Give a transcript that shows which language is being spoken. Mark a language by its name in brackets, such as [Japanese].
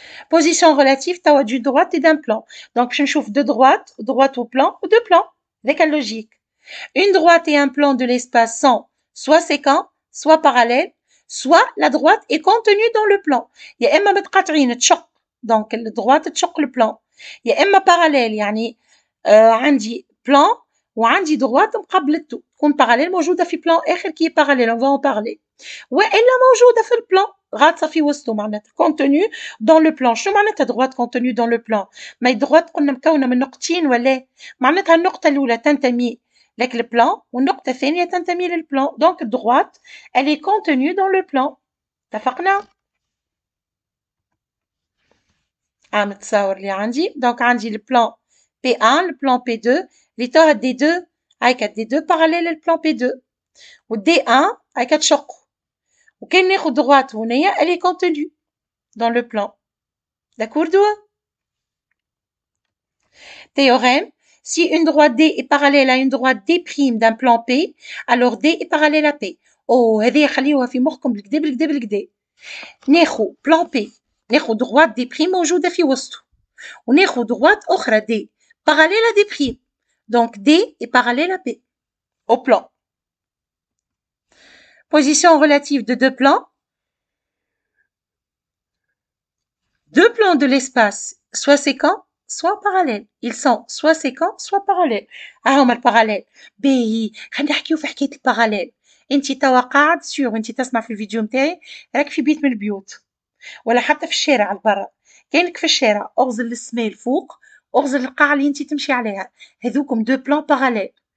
[French] Position relative توا d'une droite et d'un plan. Donc je [Arabic] نشوف [French] deux droites, droite au plan ou deux plans. Avec la logique. Une droite et un plan de l'espace sont soit séquents, soit parallèles, soit la droite est contenue dans le plan. [Arabic] يا إما متقاطعين تشق، donc الدروات تشق البلان، يا إما parallèle يعني عندي plan وعندي droite مقابلته، تكون parallèle موجودة في plan آخر كي parallèle [French] on va en parler، [Arabic] وإلا موجودة في البلان غاطسة في وسطه معناتها [French] contenue dans le plan. [Arabic] شنو معناتها droite contenue dans le plan؟ ما droite قلنا مكونة من نقطتين ولا؟ معناتها النقطة الأولى تنتمي لك البلان والنقطة الثانية تنتمي للبلان. دونك الدروات [French] elle est contenue dans le plan. [Arabic] اتفقنا؟ متصور اللي عندي. دونك عندي البلان P1 البلان P2 اللي توا دي دو هايكا دي دو باراليل للبلان P2 والدي 1 هايكا تشقوا وكان ناخذ دروات هنايا [French] elle est contenue dans le plan. D'accord [Arabic] دوا؟ [French] Théorème. Si une droite D est parallèle à une droite D' d'un plan P, alors D est parallèle à P. [Arabic] Oh, هذه خليوها في مخكم بالكدا بالكدا بالكدا. ناخذ plan P، ناخذ droite D' موجودة في وسطه، وناخذ droite أخرى D parallèle à D'. [French] Donc D est parallèle à P au plan. Position relative de deux plans. Deux plans de l'espace, soit séquents, soit parallèles. Ils sont soit séquents, soit parallèles. [Arabic] هما الباراليل. باهي خلينا نحكيو في حكاية الباراليل. انت توا قاعد سيغ انت تسمع في الفيديو نتاعي راك في بيت من البيوت ولا حتى في الشارع البرا، كاينك في الشارع اغزر للسما الفوق اغزر للقاعة اللي انت تمشي عليها، هذوكم دو بلان باراليل.